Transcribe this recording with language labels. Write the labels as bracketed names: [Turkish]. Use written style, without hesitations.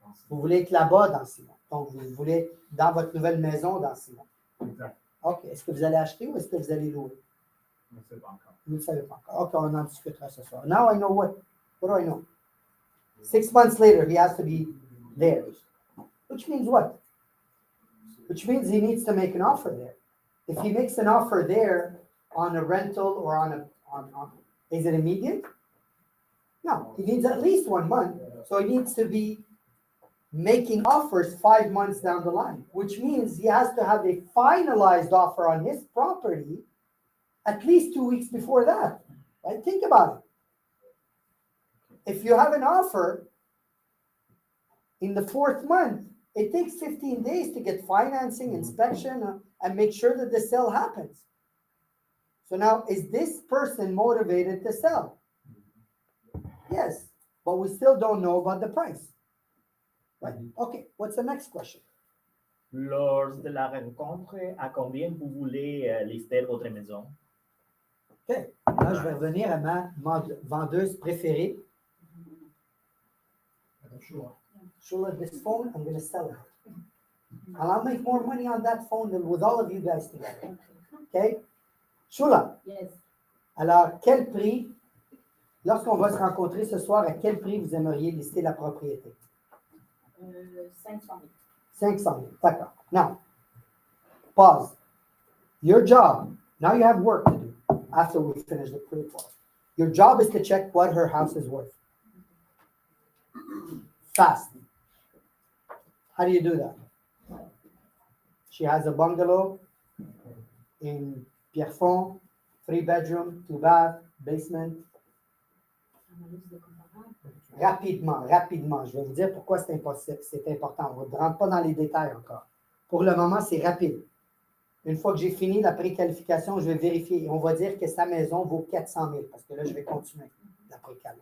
[French] Vous voulez être là-bas dans 6 mois. Donc, vous voulez dans votre nouvelle maison dans 6 mois. Exact. OK. Est-ce que vous allez acheter ou est-ce que vous allez louer? Je ne sais pas encore. Vous ne savez pas encore. OK, on en discutera ce soir. [English] Now I know what do I know? 6 months later, he has to be there. Which means what? Which means he needs to make an offer there. If he makes an offer there on a rental or on is it immediate? No, he needs at least 1 month. So he needs to be making offers 5 months down the line, which means he has to have a finalized offer on his property at least 2 weeks before that. Right? Think about it. If you have an offer in the 4th month, it takes 15 days to get financing, inspection, and make sure that the sale happens. So now, is this person motivated to sell? Yes, but we still don't know about the price. Right? Okay, what's the next question? [French] Lors de la rencontre, à combien vous voulez lister votre maison? Okay, là, je vais revenir à ma vendeuse préférée. [English] Shula, this phone, I'm going to sell it. And I'll make more money on that phone than with all of you guys together. Okay? Shula, Yes. [French] alors, quel prix, lorsqu'on va se rencontrer ce soir, à quel prix vous aimeriez lister la propriété? 500 000. 500 000. D'accord. [English] Now, pause. Your job, now you have work to do after we finish the pre-qual. Your job is to check what her house is worth. Fast. How do you do that? She has a bungalow in Pierrefonds, 3-bedroom, 2-bath, basement. [French] Analyse de comparable. Rapidement. Je vais vous dire pourquoi c'est important. On ne rentre pas dans les détails encore. Pour le moment, c'est rapide. Une fois que j'ai fini la préqualification, je vais vérifier. Et on va dire que sa maison vaut 400 000 parce que là, je vais continuer la préqual.